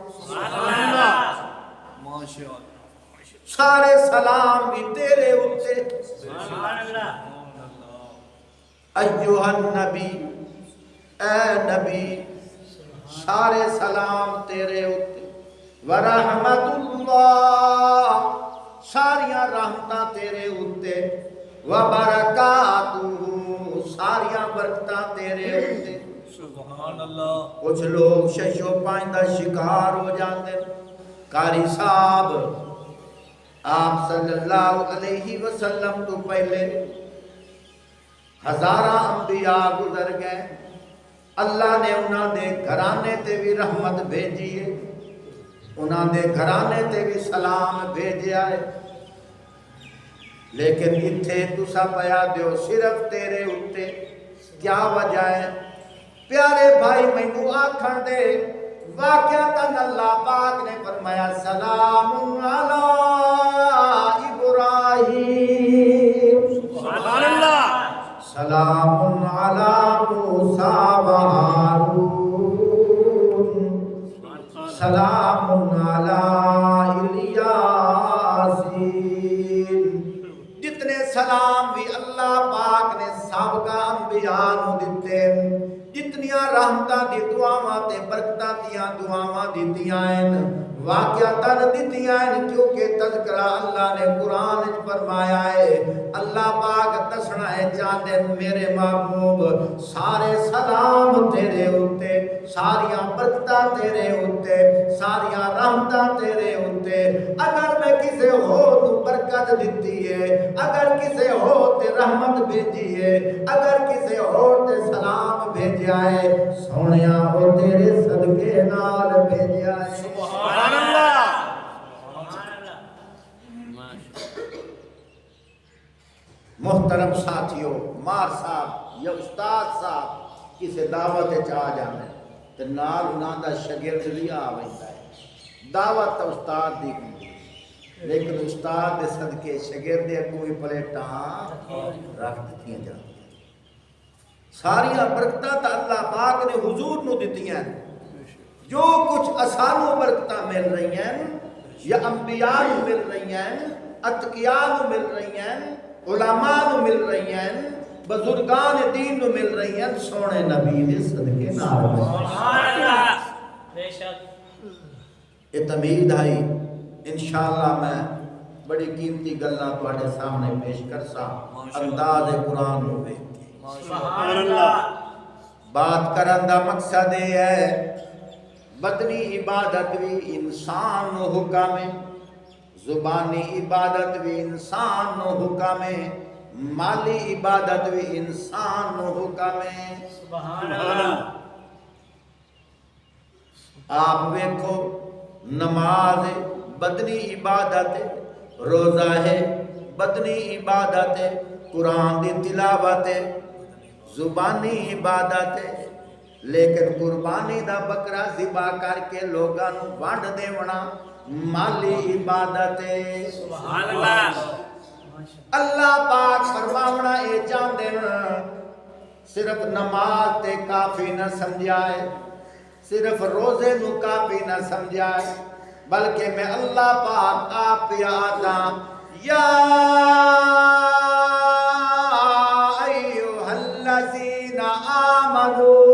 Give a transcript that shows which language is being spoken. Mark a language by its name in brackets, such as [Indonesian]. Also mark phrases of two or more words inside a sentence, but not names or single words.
[Punjabi] سارے سلام بھی تیرے اوتے، [Arabic] ایھا النبی [Punjabi] اے نبی، سارے سلام تیرے اوتے، [Arabic] ورحمۃ اللہ [Punjabi] ساریاں رحمتاں تیرے اوتے، وبرکاتہ ساریاں برکتاں تیرے اوتے۔ [Arabic] سبحان اللہ۔ [Punjabi] کچھ لوگ ششو پائندہ شکار ہو جاتے، قاری صاحب آپ [Arabic] صلی اللہ علیہ وسلم [Punjabi] تو پہلے ہزاراں انبیاء گزر گئے، اللہ نے انہاں دے گھرانے تے بھی رحمت بھیجی ہے، انہاں دے گھرانے تے بھی سلام بھیجیا ہے، لیکن اتھے تسا پیا دیو صرف تیرے اتے، کیا وجہ ہے؟ پیارے بھائی مینوں آکھن دے، واقعتاً اللہ پاک نے فرمایا [Arabic] سلام علی ابراہیم، سبحان اللہ سلام علی موسیٰ و ہارون، سلام علی الیاسین۔ [Punjabi] جتنے سلام بھی اللہ پاک نے سابقہ انبیاء نو دیتے، جتنیاں رحمتاں دی دعاواں تے برکتاں دیاں دعاواں دتیاں ہیں، واقعتاً دتیاں ہیں، کیونکہ تذکرہ اللہ نے قرآن وچ فرمایا ہے۔ اللہ پاک دسنا ہے چاہتے میرے محبوب سارے سلام تیرے ہوتے، ساریاں برکتاں تیرے ہوتے، ساریاں رحمتاں تیرے ہوتے۔ اگر میں کسے ہو تو برکت دیتی ہے، اگر کسے ہو تے رحمت بھیجی ہے، اگر کسے ہو تے سلام بھیجیا ہے، سونیا ہو تیرے صدقے نال بھیجیا ہے۔ [Arabic] سبحان اللہ [Punjabi] محترم ساتھیوں، مار صاحب یا استاد صاحب کسے دعوت چاہ جانے تے نال انہاں دا شاگرد بھی آ ویندا ہے، دعوت تا استاد دی ہوندی ہے، لیکن استاد دے صدقے شاگرد دے کوئی پلیٹاں رکھ دتیاں جاندیاں۔ ساریاں برکتاں تا اللہ پاک نے حضور نو دتیاں، جو کچھ اسانو برکتاں مل رہی ہیں یا انبیاء نو مل رہی ہیں، اتقیاء نو مل رہی ہیں، علماء نو مل رہی ہیں، بزرگان دین نو مل رہی ہیں، سونے نبی دے صدقے نال [Arabic] سبحان اللہ بے شک۔ [Punjabi] یہ تمید ہے، انشاءاللہ میں بڑی قیمتی گلاں تواڈے سامنے پیش کرساں انداز قرآن نو ویکھ کے۔ [Arabic] سبحان اللہ۔ [Punjabi] بات کرن دا مقصد یہ ہے بدنی عبادت بھی انسان نو حکم ہے، زبانی عبادت بھی انسان نو حکم ہے، مالی عبادت بھی انسان نو حکم ہے۔ [Arabic] سبحان اللہ۔ [Punjabi] آپ ویکھو نماز بدنی عبادت ہے، روزہ ہے بدنی عبادت ہے، قرآن دی تلاوت ہے زبانی عبادت ہے، لیکن قربانی دا بکرا ذبح کر کے لوگاں نو ونڈ دیونا مالی عبادت ہے۔ [Arabic] سبحان اللہ۔ [Punjabi] اللہ پاک فرماونا اے چاہندے صرف نماز تے کافی نہ سمجھائے، صرف روزے نو کافی نہ سمجھائے، بلکہ میں اللہ پاک آپ پہ آتا [Arabic] یا ایوہ الذین آمنوا،